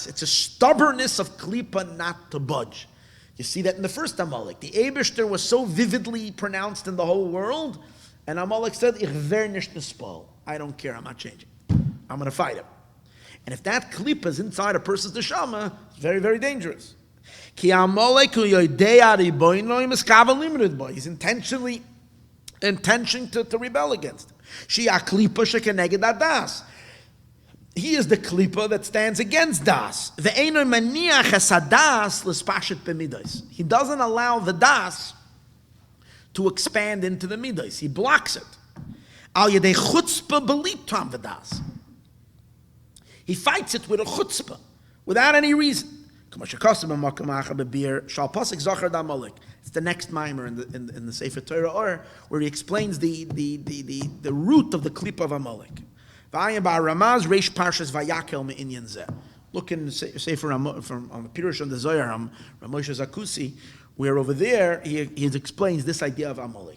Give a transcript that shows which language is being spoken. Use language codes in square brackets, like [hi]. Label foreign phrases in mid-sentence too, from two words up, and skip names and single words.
[en] It's a stubbornness of klipa not to budge. You see that in the first Amalek. The Eibishter was so vividly pronounced in the whole world, and Amalek said, [yi] איך װער נישט נתפעל. [en] I don't care, I'm not changing. I'm going to fight him. And if that klipa is inside a person's neshama, it's very, very dangerous. [he] כי עמלק הוא יודע ריבונו ומתכוון למרוד בו. [en] He's intentioning to rebel against him. [he] שהיא קליפה שכנגד דעת. [en] He is the klipa that stands against das. [he] ואינו מניח את הדעת להתפשט במדות. [en] He doesn't allow the das to expand into the midos. He blocks it. [he] על ידי חוצפה בלי טעם ודעת. [en] He fights it with a chutzpah, without any reason. It's the next mimer in the Sefer Torah, or where he explains the root of the klipa of Amalek. Look in Sefer from Pirush on the Zohar, Ramosha Zakusi, where over there he explains this idea of Amalek.